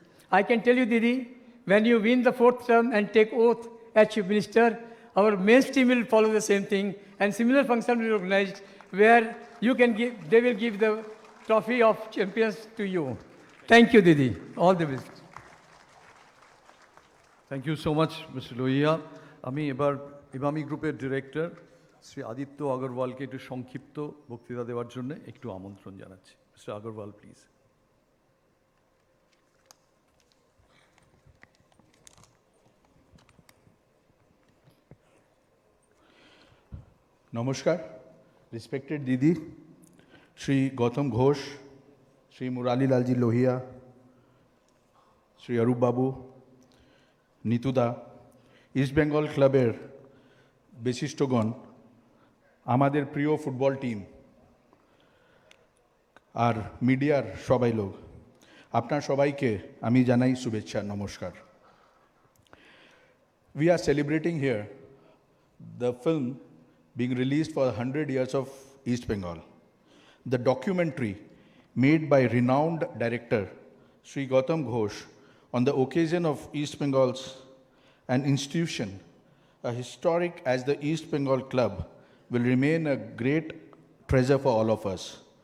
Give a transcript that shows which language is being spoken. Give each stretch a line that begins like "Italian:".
English: I can tell you, Didi, when you win the 4th term and take oath as Chief Minister, our men's team will follow the same thing and similar function will be organized where you can give, they will give the trophy of champions to you. Thank you, Didi. All the best. Thank you so much
Bangla: mister Lohia আমি এবার ইমামি গ্রুপের director Shri Aditya আগরওয়ালকে একটু সংক্ষিপ্ত বক্তৃতা দেওয়ার জন্য একটু আমন্ত্রণ জানাচ্ছি মিস্টার আগরওয়াল প্লিজ নমস্কার রেসপেক্টেড দিদি শ্রী গৌতম ঘোষ শ্রী মুরালি লালজি লোহিয়া শ্রী অরূপ বাবু নিতুদা ইস্ট বেঙ্গল ক্লাবের বিশিষ্টগণ আমাদের প্রিয় ফুটবল টিম আর মিডিয়ার সবাই লোক আপনার সবাইকে আমি জানাই শুভেচ্ছা নমস্কার
English: We are celebrating here the film being released for 100 years of East Bengal. The documentary made by renowned director Sri Gautam Ghosh on the occasion of East Bengal's an institution, a historic as the East Bengal Club, will remain a great treasure for all of us.